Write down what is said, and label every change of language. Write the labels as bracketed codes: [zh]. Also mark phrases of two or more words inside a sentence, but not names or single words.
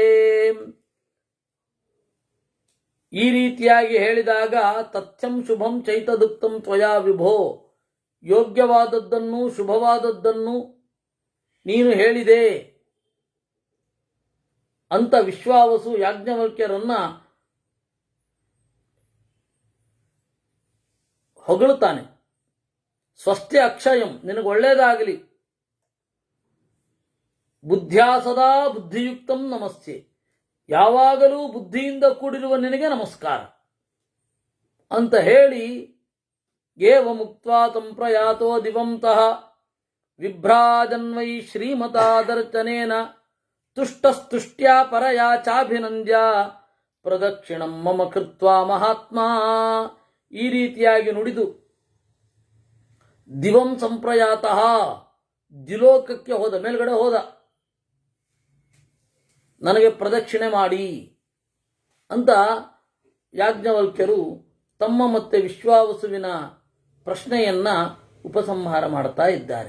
[kn] ಈ ರೀತಿಯಾಗಿ ಹೇಳಿದಾಗ [sa] ತಥ್ಯಂ ಶುಭಂ ಚೈತದುಕ್ತಂ ತ್ವಯಾ ವಿಭೋ, [kn] ಯೋಗ್ಯವಾದದ್ದನ್ನು ಶುಭವಾದದ್ದನ್ನು ನೀನು ಹೇಳಿದೆ ಅಂತ ವಿಶ್ವಾವಸು ಯಾಜ್ಞವಲ್ಕ್ಯರನ್ನ ಹೊಗಳುತ್ತಾನೆ. [sa] ಸ್ವಸ್ತಿ ಅಕ್ಷಯಂ, [kn] ನಿನಗೆ ಒಳ್ಳೆಯದಾಗಲಿ. [sa] ಬುದ್ಧ್ಯಾ ಸದಾ ಬುದ್ಧಿಯುಕ್ತಂ ನಮಸ್ತೆ, [kn] ಯಾವಾಗಲೂ ಬುದ್ಧಿಯಿಂದ ಕೂಡಿರುವ ನಿನಗೆ ನಮಸ್ಕಾರ ಅಂತ ಹೇಳಿ [sa] ಏವ ಮುಕ್ತ್ವಾ ಸಂಪ್ರಯಾತೋ ದಿವಂತಃ ವಿಭ್ರಾಜನ್ವೈ ಶ್ರೀಮತಾದರ್ಚನೇನ ತುಷ್ಟಸ್ತುಷ್ಟ್ಯಾ ಪರಯಾ ಚಾಭಿನಂದ್ಯ ಪ್ರದಕ್ಷಿಣಂ ಮಮ ಕೃತ್ವಾ ಮಹಾತ್ಮ. [kn] ಈ ರೀತಿಯಾಗಿ ನುಡಿದು [sa] ದಿವಂ ಸಂಪ್ರಯಾತಃ, [kn] ದಿಲೋಕಕ್ಕೆ ಹೋದ, ಮೇಲ್ಗಡೆ ಹೋದ, ನನಗೆ ಪ್ರದಕ್ಷಿಣೆ ಮಾಡಿ ಅಂತ ಯಾಜ್ಞವಲ್ಕ್ಯರು ತಮ್ಮ ಮತ್ತೆ ವಿಶ್ವಾವಸುವಿನ ಪ್ರಶ್ನೆಯನ್ನ ಉಪಸಂಹಾರ ಮಾಡ್ತಾ ಇದ್ದಾರೆ.